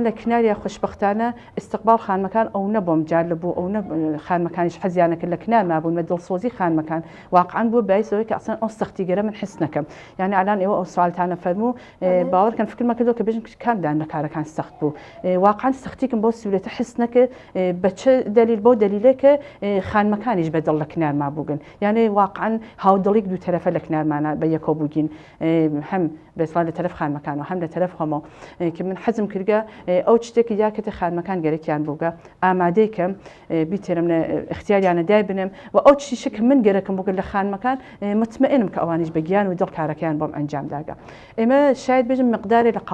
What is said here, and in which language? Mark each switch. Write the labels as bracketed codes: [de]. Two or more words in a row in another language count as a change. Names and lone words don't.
[ckb] لە کناریە خۆشبەختانە ئیستقبال خانمەکان ئەو نەبووم جار لەبوو ئەو خانمەکانیش حەزیانەکرد لە کنار مابوون مە دڵسۆزی خانمەکان واقعاً بوو بایسەوەی کە ئەسڵان ئەو سەختیگەرە من حس نەکەم یعنی ئالان ئێوە ئەو سوالتانە فەرموو باوەڕکەن فکرمە کردەوە کە بێژم کامدان لە کارەکان سەخت بوو واقعاً سەختیکم بۆ سوورەتە حس نەکرد بە چه دلیل بۆ دلیلێک کە خانمەکانیش بەدڵ لە کنار مابووگن یعنی واقعاً هاودڵێک دوو تەرەفە لە کنارمانە بە یەکەوە بووگین هەم بەسڵان لە تەرەف خانمەکانەوە هەم لە تەرەف خۆمەوە کە من حەزم کردگە ئەو شتێکی یاکەتە خانمەکان گەرەکیان بووگە ئامادەیکەم بیتێرم لە اختیاریانە دای بنم و ئەو چیشە کە من گەرەکەم بووگە لە خانمەکان مطمئنم کە ئەوانیش بە گیان و دڵ کارەکەیان بۆم ئەنجام داگە ئێمە شاید بێژم مقدارێک لە